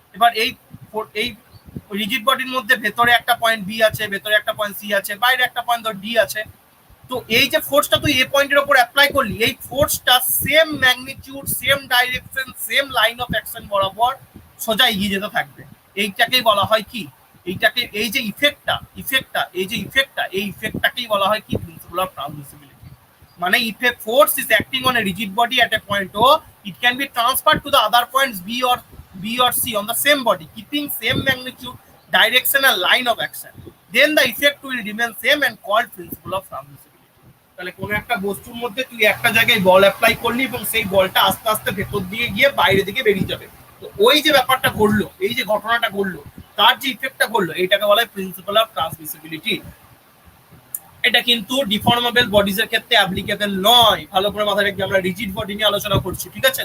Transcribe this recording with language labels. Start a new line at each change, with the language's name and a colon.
Bangla: এবার এই রিজিড বডির মধ্যে ভেতরে একটা পয়েন্ট বি আছে, ভেতরে একটা পয়েন্ট সি আছে, বাইরে একটা পয়েন্ট ধর ডি আছে, তো এই যে ফোর্সটা তুই এ পয়েন্টের উপর অ্যাপ্লাই করলি, এই ফোর্সটা same magnitude, same direction, same line of action বরাবর সোজা এগিয়ে যেতে থাকবে, এইটাকেই বলা হয় কি, এইটাকে এই যে ইফেক্টটা এই যে ইফেক্টটা, এই ইফেক্টটাকেই বলা হয় কি, প্রিন্সিপাল অফ ট্রান্সমিসিবিলিটি।
English: মানে if a force is acting on a rigid body at a point O, it can be transferred to the other points B or C on the same body, keeping same magnitude, direction and line of action. Then the effect will remain same and called principle of transmissibility.
Bangla: তাহলে কোনো একটা বস্তুর মধ্যে তুই একটা জায়গায় বল apply করলি এবং সেই বলটা আস্তে আস্তে ভেতর দিকে গিয়ে বাইরের দিকে বেরিয়ে যাবে, তো ওই যে ব্যাপারটা ঘটলো, এই যে ঘটনাটা ঘটলো, তার যে ইফেক্টটা ঘটলো, এইটাকে বলা হয় প্রিন্সিপাল অফ ট্রান্সমিসিবিলিটি। এটা কিন্তু ডিফর্মেবল বডিজ এর ক্ষেত্রে অ্যাপ্লিকেবল নয়, ভালো করে মাথায় রাখবে, আমরা রিজিড বডি নিয়ে আলোচনা করছি, ঠিক আছে।